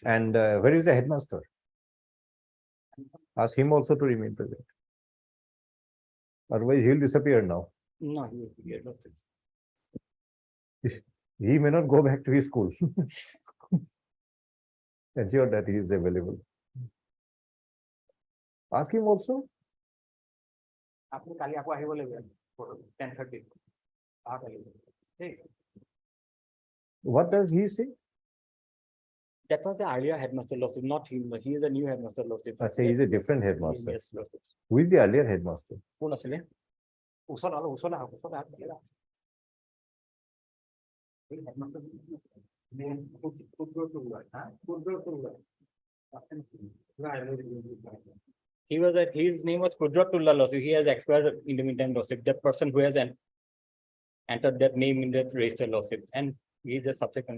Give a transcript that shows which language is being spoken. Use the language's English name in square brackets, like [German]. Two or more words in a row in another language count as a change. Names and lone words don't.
[English] and where is the headmaster? Ask him also to remain present. Otherwise he'll disappear now. No, he has not. He may not go back to his school. Ensure that he is available. Ask him also. [Assamese] আপুনি কালি আকৌ আহিব লাগিব 10:30 [English] What does he say? That was the earlier headmaster lordship, not him, he is a new headmaster lordship. I say he's a different headmaster. Yes, lordship. Who is the earlier headmaster? [Assamese] কোন আছিলে ওচৰত আৰু ওচৰত আহক, ওচৰত আহক। এই headmaster [English] He was at, his name was Kudratullah lordship, he has expired in the meantime lordship, that person who has entered that name in that register lordship, and he is a subsequent.